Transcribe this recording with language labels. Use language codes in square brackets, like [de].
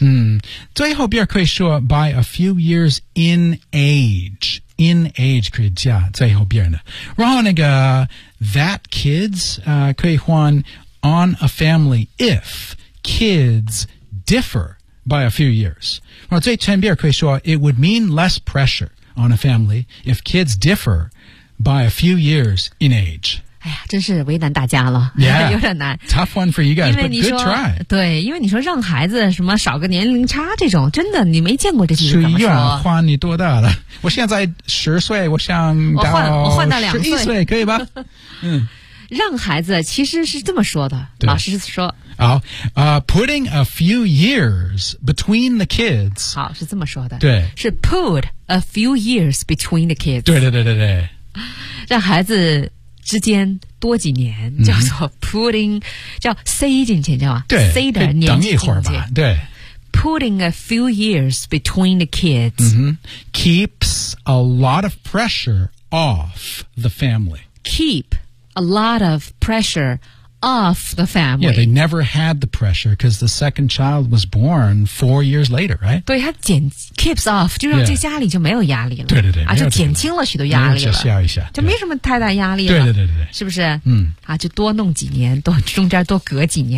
[zh] 嗯，最后边可以说 [en] by a few years in age， in age [zh] 可以加最后边的，然后那个 [en] that kids [zh] 可以换 [en] on a family if kids differ。By a few years. [zh] 最前边可以说 [en] it would mean less pressure on a family if kids differ by a few years in age. [zh] 哎呀，真是为难大家了。 Yeah, 有点难。 [en] Tough one for you guys, but good try. [zh] 对，因为你说让孩子什么少个年龄差这种，真的你没见过这句怎么说。是要换你多大了？我现在十岁，我想到我换到两岁，可以吧？嗯。让孩子其实是这么说的，老师说。 [en] 好、putting a few years between the kids. [zh] 好，是这么说的。对。 [en] 是 put a few years between the kids. [zh] 对对对对对。让孩子之间多几年、嗯、叫做 putting, 叫 say 进去叫吧。对。 say 的年纪进去。等一会儿吧。对。 [en] Putting a few years between the kids.、嗯、keeps a lot of pressure off the family. Keep. A lot of pressure off the family. Yeah, they never had the pressure because the second child was born 4 years later, right? [zh] 对，它减 [en] keeps off， [zh] 就让这家里就没有压力了。对对对，啊，就减轻了许多压力了。就笑一下，就没什么太大压力了。对对对对，是不是？嗯，啊，就多弄几年，多中间多隔几年。